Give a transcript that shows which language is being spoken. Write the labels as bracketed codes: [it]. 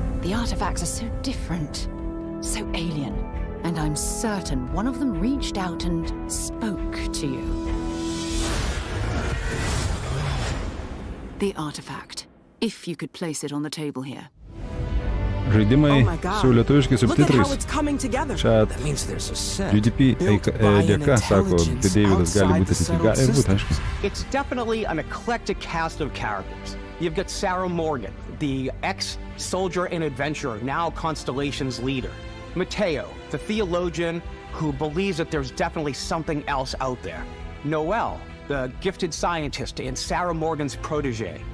[en] The artifacts are so different, so alien, and I'm certain one of them reached out and spoke to you. The artifact, if you could place it on the table here. [lt] Žaidimai su lietuviškais subtitrais. Čia GDP dėka, sako Davidas, gali būti ateityje. Gali būti, aišku. [en] It's definitely an eclectic cast of characters. You've got Sarah Morgan, the ex-soldier and adventurer, now Constellation's leader. Mateo, the theologian who believes that there's definitely something else out there. Noel, the gifted scientist and Sarah Morgan's protege.